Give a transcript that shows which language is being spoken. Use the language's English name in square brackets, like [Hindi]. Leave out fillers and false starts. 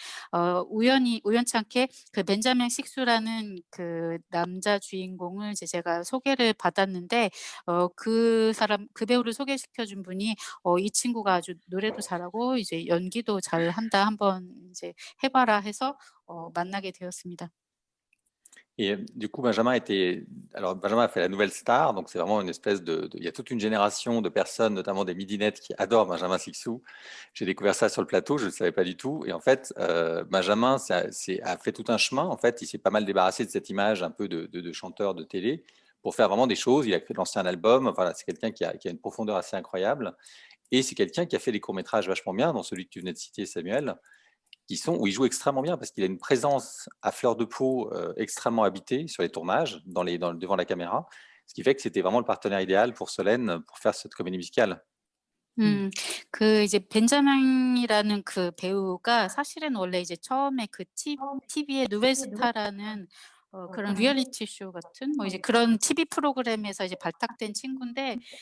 [Korean] 그래서 우연치 않게 그 벤자민 식수라는 그 남자 주인공을 이제 제가 소개를 받았는데 그 배우를 소개시켜 준 분이 이 친구가 아주 노래도 잘하고 이제 연기도 잘한다. 한번 이제 해 봐라 해서 만나게 되었습니다. [French] Et du coup, Benjamin a fait la nouvelle star, donc c'est vraiment une espèce il y a toute une génération de personnes, notamment des midinettes, qui adorent Benjamin Sixou. J'ai découvert ça sur le plateau, je ne le savais pas du tout. Et en fait, Benjamin a fait tout un chemin. En fait, il s'est pas mal débarrassé de cette image un peu de chanteur de télé pour faire vraiment des choses. Il a lancé un album. Voilà, c'est quelqu'un qui a une profondeur assez incroyable. Et c'est quelqu'un qui a fait des courts-métrages vachement bien, dont celui que tu venais de citer, Samuel, où il joue extrêmement bien parce qu'il a une présence à fleur de peau extrêmement habitée sur les tournages, devant la caméra, ce qui fait que c'était vraiment le partenaire idéal pour Solène pour faire cette comédie musicale. [Korean] 그 이제 벤자민이라는 그 배우가 사실은 원래 이제 처음에 그 TV의 누벨스타라는 그런 리얼리티 쇼 같은 뭐 이제 그런 TV 프로그램에서 이제 발탁된 친구인데